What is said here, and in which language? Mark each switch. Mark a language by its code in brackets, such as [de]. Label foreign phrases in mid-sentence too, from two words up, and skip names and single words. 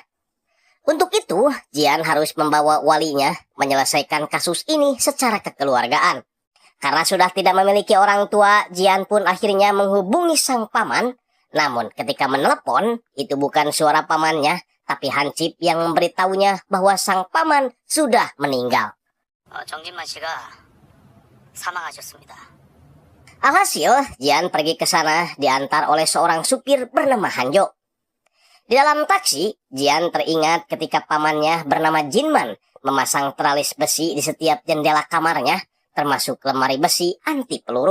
[id] Untuk itu, Jian harus membawa walinya menyelesaikan kasus ini secara kekeluargaan. Karena sudah tidak memiliki orang tua, Jian pun akhirnya menghubungi sang paman. Namun ketika menelepon, itu bukan suara pamannya, tapi Hansip yang memberitahunya bahwa sang paman sudah meninggal. [ko] 정진만 씨가 사망하셨습니다. [id] Alhasil, Jian pergi ke sana diantar oleh seorang supir bernama Hanjo. Di dalam taksi, Jian teringat ketika pamannya bernama Jinman memasang teralis besi di setiap jendela kamarnya, termasuk lemari besi anti peluru.